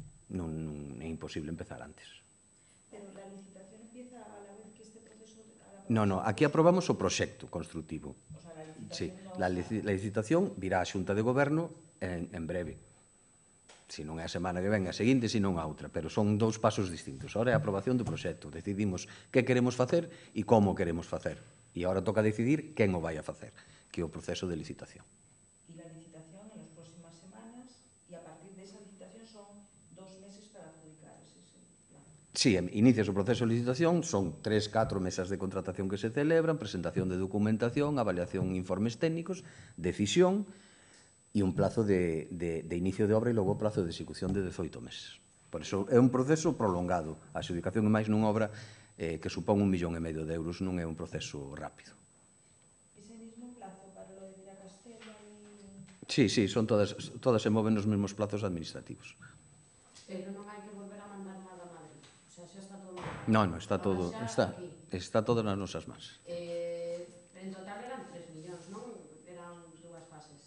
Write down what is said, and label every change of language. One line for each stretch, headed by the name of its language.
Galician: Non é imposible empezar antes.
Spanish: Pero la licitación empieza a la vez que este proceso...
Galician: Non, aquí aprobamos o proxecto constructivo.
Spanish: O sea, la licitación...
Galician: Sí, la licitación virá a Xunta de Goberno en breve. Si non é a semana que ven, a seguinte, si non a outra. Pero son 2 pasos distintos. Ahora é a aprobación do proxecto. Decidimos que queremos facer e como queremos facer. E agora toca decidir quen o vai a facer, que é o proceso de licitación.
Spanish: E la licitación en las próximas semanas, e a partir de esa licitación son 2 meses para adjudicar ese plan.
Galician: Sí, inicias o proceso de licitación, son 3-4 mesas de contratación que se celebran, presentación de documentación, avaliación de informes técnicos, decisión e un plazo de inicio de obra e logo plazo de execución de 18 meses. Por iso é un proceso prolongado. A adjudicación é máis nunha obra que supón 1,5 millón de euros, non é un proceso rápido.
Spanish: Ese mismo plazo para lo de Triacastela e...
Galician: Sí, son todas se moven nos mesmos plazos administrativos. Pero non hai que volver a mandar nada a Madrid.
Spanish: O sea,
Galician: xa está todo... Non, está todo nas nosas mans. En total eran 3 millóns, non? Eran 2 fases.